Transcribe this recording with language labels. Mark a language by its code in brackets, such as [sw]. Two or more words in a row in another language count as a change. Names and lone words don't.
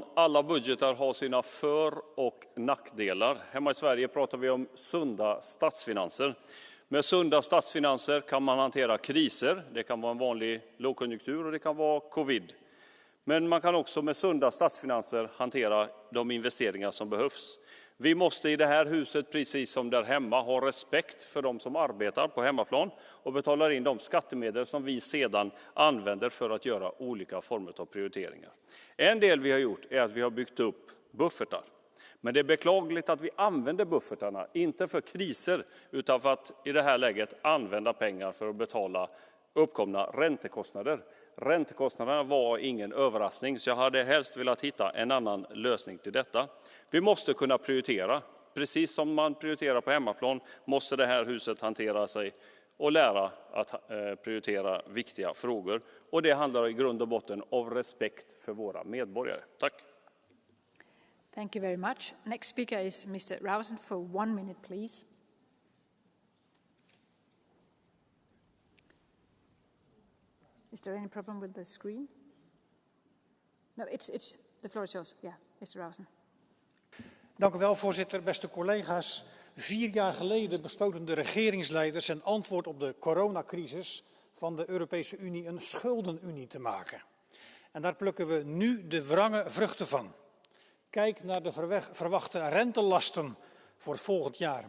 [sv] Alla budgetar har sina för- och nackdelar. Hemma i Sverige pratar vi om sunda statsfinanser. Med sunda statsfinanser kan man hantera kriser. Det kan vara en vanlig lågkonjunktur och det kan vara covid. Men man kan också med sunda statsfinanser hantera de investeringar som behövs. Vi måste i det här huset, precis som där hemma, ha respekt för de som arbetar på hemmaplan och betalar in de skattemedel som vi sedan använder för att göra olika former av prioriteringar. En del vi har gjort är att vi har byggt upp buffertar. Men det är beklagligt att vi använder buffertarna, inte för kriser, utan för att i det här läget använda pengar för att betala uppkomna räntekostnader. Räntekostnaderna var ingen överraskning, så jag hade helst velat hitta en annan lösning till detta. Vi måste kunna prioritera. Precis som man prioriterar på hemmaplan måste det här huset hantera sig och lära att prioritera viktiga frågor. Och det handlar i grund och botten om respekt för våra medborgare. Tack. [en] Thank you very much. Next speaker is Mr. Rausen for 1 minute, please. Is there any problem with the screen? No, the floor is yours. Yeah, Mr. Rausen. [nl] Dank u wel, voorzitter. Beste collega's. 4 jaar geleden besloten de regeringsleiders in antwoord op de coronacrisis van de Europese Unie een schuldenunie te maken. En daar plukken we nu de wrange vruchten van. Kijk naar de verwachte rentelasten voor volgend jaar.